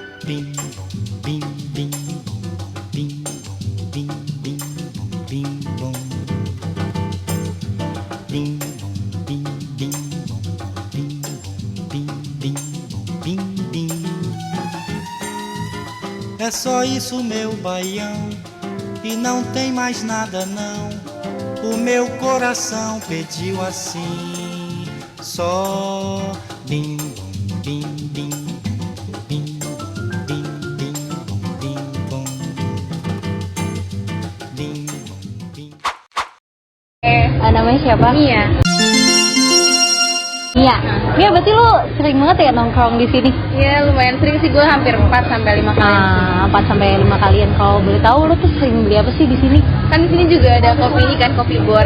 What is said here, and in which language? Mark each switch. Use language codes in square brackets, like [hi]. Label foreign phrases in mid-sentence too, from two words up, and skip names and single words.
[pt] Bing bong, bing bing bong, bing bong, bing bing bong, bing bong. Bing bong, bing bing bong, bing bong, bing bing bong, bing bing. É só isso, meu baião, e não tem mais nada não. O meu coração pediu assim, só bim bom, bim bim bom, bim bom, bim bim bom, bim bom, bim bom, bim. [id] Namanya siapa? Iya. Iya. Iya, berarti lu sering banget ya nongkrong di sini? Iya, lumayan sering sih, gue hampir 4 sampai 5 kali. 4 sampai 5 kalian. Kalau boleh tahu lu tuh sering beli apa sih di sini? Kan di sini juga ada kopi ini kan, kopi bor.